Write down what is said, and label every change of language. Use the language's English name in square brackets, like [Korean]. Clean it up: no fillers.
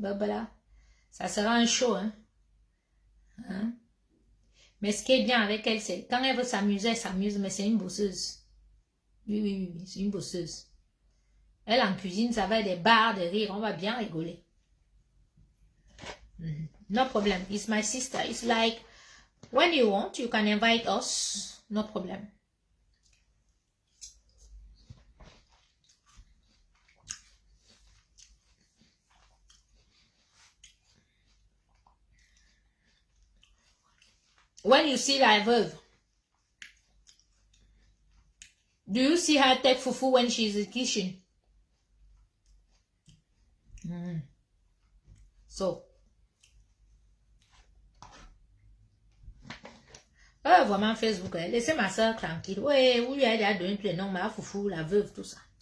[French] Bah, voilà. Ça sera un show. Hein? Hein? Mais ce qui est bien avec elle, c'est quand elle veut s'amuser, elle s'amuse, mais c'est une bosseuse. Oui, oui, oui, oui, c'est une bosseuse. Elle en cuisine, ça va être des barres de rire, on va bien rigoler. [English] No problem. It's my sister. It's like when you want, you can invite us. No problem. When you see la veuve, do you see her take fufu when she's in the kitchen? [French] So, vraiment Facebook, laissez ma soeur tranquille. Oui, oui, elle a donné tous les noms, ma foufou, la veuve, tout ça.